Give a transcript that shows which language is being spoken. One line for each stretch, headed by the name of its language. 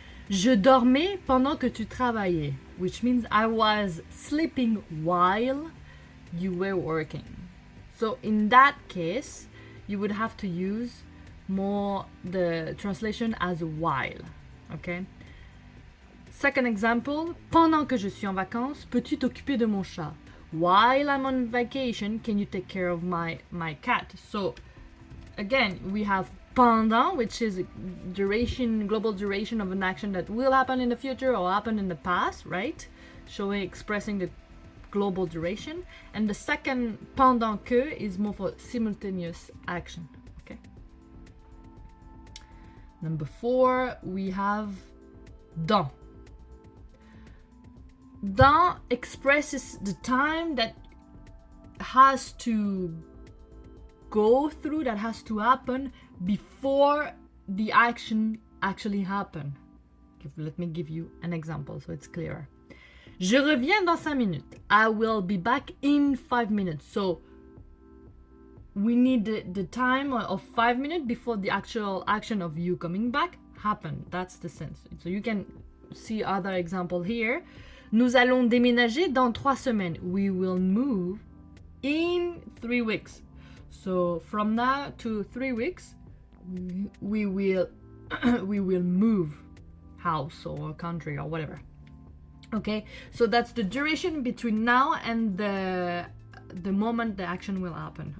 French: Je dormais pendant que tu travaillais,
English: which means I was sleeping while you were working. So in that case, you would have to use more the translation as while. Okay? Second example,
French: pendant que je suis en vacances, peux-tu t'occuper de mon chat?
English: While I'm on vacation, can you take care of my cat? So again, we have pendant, which is duration, global duration of an action that will happen in the future or happen in the past, right? Expressing the global duration. And the second pendant que is more for simultaneous action. Okay. Number 4, we have dans. Dans expresses the time that has to go through, that has to happen before the action actually happen. Let me give you an example so it's clearer.
French: Je reviens dans 5 minutes.
English: I will be back in 5 minutes. So we need the time of 5 minutes before the actual action of you coming back happen. That's the sense. So you can see other example here.
French: Nous allons déménager dans 3 semaines.
English: We will move in 3 weeks. So from now to 3 weeks, we will move house or country or whatever. Okay, so that's the duration between now and the moment the action will happen.